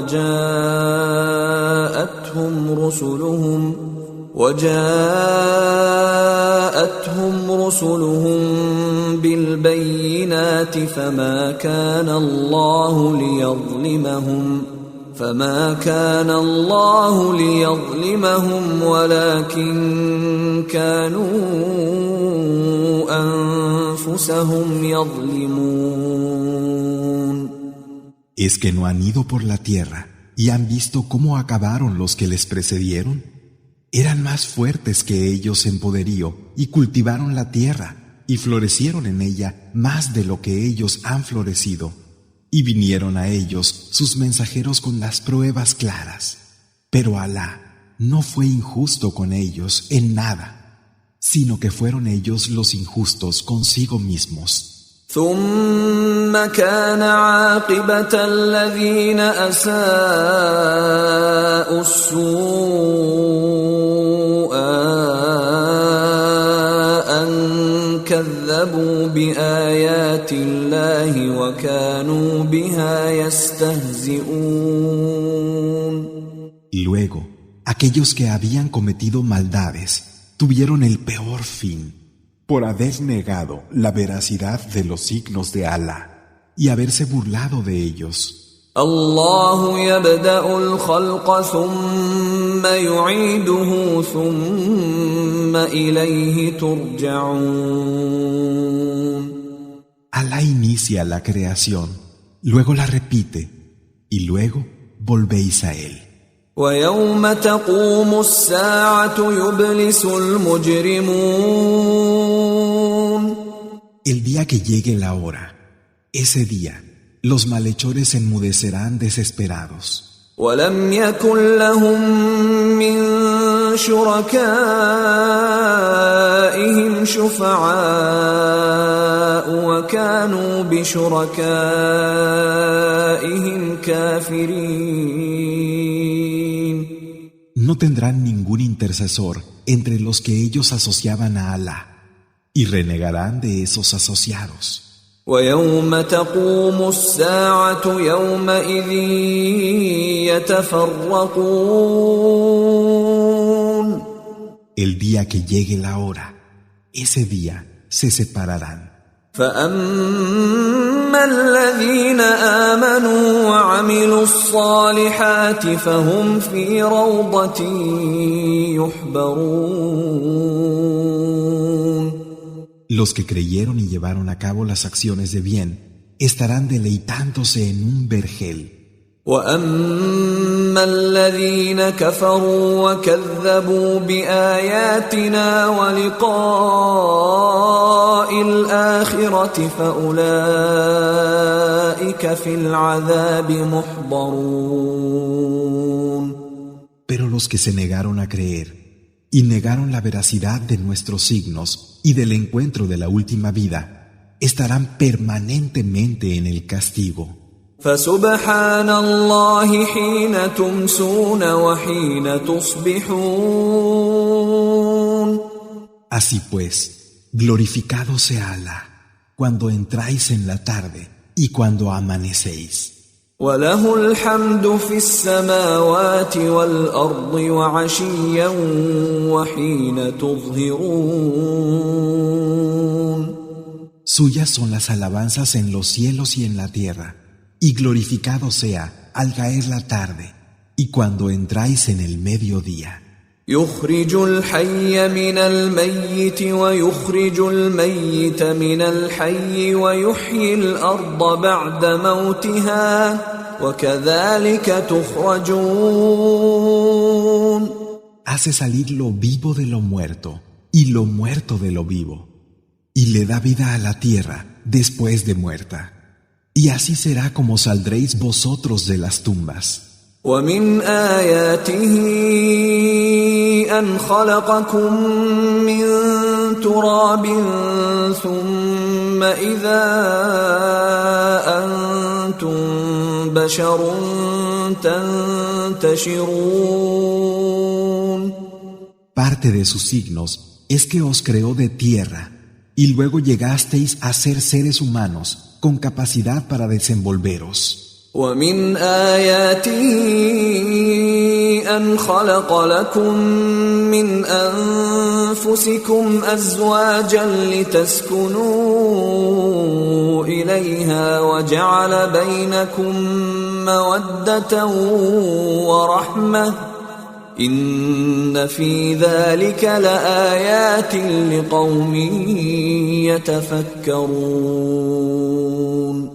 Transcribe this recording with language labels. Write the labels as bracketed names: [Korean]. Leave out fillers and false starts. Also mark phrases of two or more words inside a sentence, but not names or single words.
[Arabic] وجاءتهم رسلهم بالبينات فما كان الله ليظلمهم ولكن كانوا أنفسهم يظلمون. [Spanish] ¿Es que no han ido por la tierra y han visto cómo acabaron los que les precedieron? Eran más fuertes que ellos en poderío y cultivaron la tierra y florecieron en ella más de lo que ellos han florecido. Y vinieron a ellos sus mensajeros con las pruebas claras. Pero Alá no fue injusto con ellos en nada, sino que fueron ellos los injustos consigo mismos. [Arabic] ثم كان عاقبة الذين أساءوا السوء أن كذبوا كذبوا بآيات الله وكانوا بها يستهزئون. [Spanish] Luego, aquellos que habían cometido maldades tuvieron el peor fin por haber negado la veracidad de los signos de Alá y haberse burlado de ellos. [Arabic] الله يبدأ الخلق ثم يعيده ثم إليه ترجعون. [Spanish] Alá inicia la creación, luego la repite y luego volvéis a él. [Arabic] ويوم تقوم الساعة يبلس المجرمون. [Spanish] El día que llegue la hora, ese día, los malhechores enmudecerán desesperados. [Arabic] ولم يكن لهم من شركائهم شفعاء وكانوا بشركائهم كافرين. [Spanish] No tendrán ningún intercesor entre los que ellos asociaban a Alá y renegarán de esos asociados. [Arabic] ويوم تقوم الساعة يومئذ يتفرقون. [Spanish] El día que llegue la hora, ese día se separarán. [Arabic] فأما الذين آمنوا وعملوا الصالحات فهم في روضة يحبرون. [Spanish] Los que creyeron y llevaron a cabo las acciones de bien estarán deleitándose en un vergel. [Arabic] وأما الذين كفروا وكذبوا بآياتنا ولقاء الآخرة فأولئك في العذاب محضرون. [Spanish] Pero los que se negaron a creer y negaron la veracidad de nuestros signos y del encuentro de la última vida, estarán permanentemente en el castigo. [Arabic] فسبحان الله حين تمسون وحين تصبحون. [Spanish] Así pues, glorificado sea Alá cuando entráis en la tarde y cuando amanecéis. [Arabic] وله الحمد في السماوات والأرض وعشيا وحين تظهرون. [Spanish] Suyas son las alabanzas en los cielos y en la tierra, y glorificado sea al caer la tarde y cuando entráis en el mediodía. [Arabic] يخرج الحي من الميت ويخرج الميت من الحي ويحيي الأرض بعد موتها وكذلك تخرجون. [Spanish] Hace salir lo vivo de lo muerto y lo muerto de lo vivo, y le da vida a la tierra después de muerta. Y así será como saldréis vosotros de las tumbas. [Arabic] ومن آياته أن خلقكم من تراب ثم إذا أنتم بشر تنتشرون. [Spanish] Parte de sus signos es que os creó de tierra y luego llegasteis a ser seres humanos con capacidad para desenvolveros. [Arabic] ومن آياته أن خلق لكم من أنفسكم أزواجا لتسكنوا إليها وجعل بينكم مودة ورحمة إن في ذلك لآيات لقوم يتفكرون.